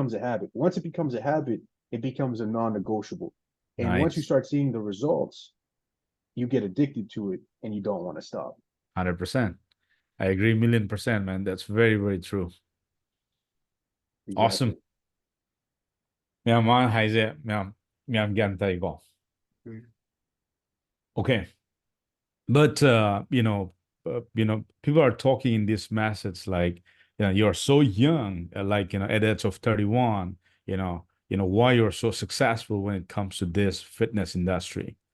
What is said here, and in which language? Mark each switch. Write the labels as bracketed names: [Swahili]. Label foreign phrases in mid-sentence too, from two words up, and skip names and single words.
[English] becomes a habit. Once it becomes a habit, it becomes a non-negotiable. And once you Nice. start seeing the results, you get addicted to it and you don't want to stop. 100%. I agree 1,000,000%, man. That's very, very true. Awesome. Exactly. မြန်မဟိုင်စက်မြန်မြန်ကန်တိုင်ကော Okay. But people are talking in this message like, you're so young, like, at the age of 31, why you're so successful when it comes to this fitness industry.